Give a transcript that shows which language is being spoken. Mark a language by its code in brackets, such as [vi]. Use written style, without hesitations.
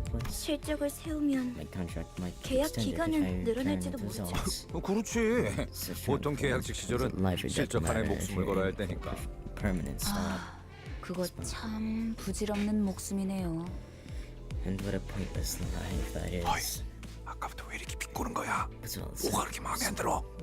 [ko] 실적을 세우면 계약 기간은 늘어날지도 모르죠. 그렇지. 보통 계약직 시절은 실적 하나에 목숨을 걸어야 할 때니까. 아, 그거 참 부질없는 목숨이네요. [en] And what a pointless life that is. [ko] 아까부터 왜 이렇게 비꼬는 거야? 뭐가 그렇게 마음에 안 들어?